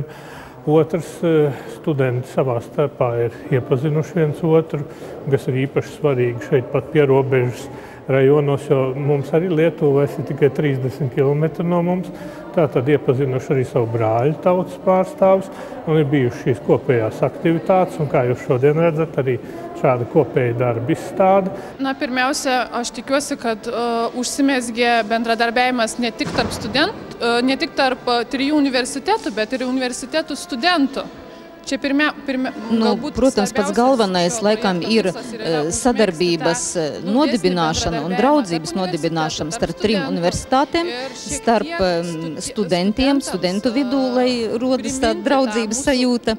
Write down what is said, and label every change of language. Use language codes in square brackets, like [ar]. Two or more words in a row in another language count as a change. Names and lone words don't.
[lv] Otrs, studenti savā starpā ir iepazinuši viens otru, kas ir īpaši svarīgi šeit pat pie robežas rajonos, jo mums arī Lietuva ir tikai 30 km no mums. Tātad iepazinuši arī savu brāļu tautas pārstāvis un ir bijušas šīs kopējās aktivitātes. Un kā jūs šodien redzat, arī šāda kopēja darba izstāde. [lt] Pirmiausia, aš tikiuosi, kad užsimezgė bendradarbiavimas ne tik tarp studentų, ne tik tarp 3 universitetų, bet ir universitetų studentų. [lv] Protams, pats galvenais laikam ir sadarbības nodibināšana un draudzības nodibināšana starp 3 universitātēm, starp studentiem, studentu vidū, lai rodas tāda draudzības sajūta.